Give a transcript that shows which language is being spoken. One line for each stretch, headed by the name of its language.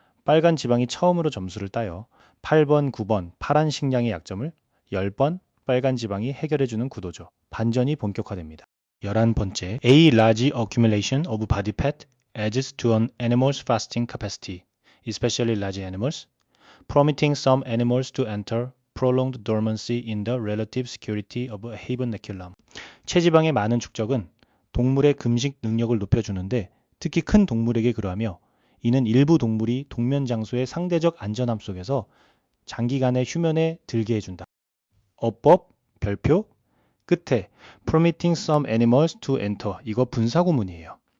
Korean: 빨간 지방이 처음으로 점수를 따요. 8번, 9번 파란 식량의 약점을 10번 빨간 지방이 해결해주는 구도죠. 반전이 본격화됩니다. 11번째,
English: A large accumulation of body fat adds to an animal's fasting capacity, especially large animals, permitting some animals to enter prolonged dormancy in the relative security of a habernaculum.
Korean: 체지방의 많은 축적은 동물의 금식 능력을 높여주는데 특히 큰 동물에게 그러하며 이는 일부 동물이 동면 장소의 상대적 안전함 속에서 장기간의 휴면에 들게 해준다. 어법, 별표, 끝에
English: permitting some animals to enter,
Korean: 이거 분사구문이에요.